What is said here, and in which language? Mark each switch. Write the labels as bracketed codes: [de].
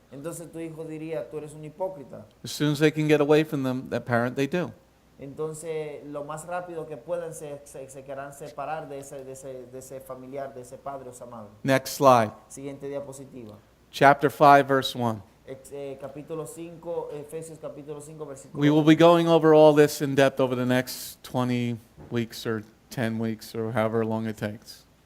[es] Entonces tu hijo diría, tú eres un hipócrita. [en] As soon as they can get away from that parent, they do. [es] Entonces, lo más rápido que puedan se querrán separar de ese familiar, de ese padre o esa madre. [en] Next slide. [es] Siguiente diapositiva. [en] Chapter 5, verse 1. [es] Capítulo 5, Efesios capítulo 5, versículo [en] We will be going over all this in depth over the next 20 weeks or 10 weeks or however long it takes.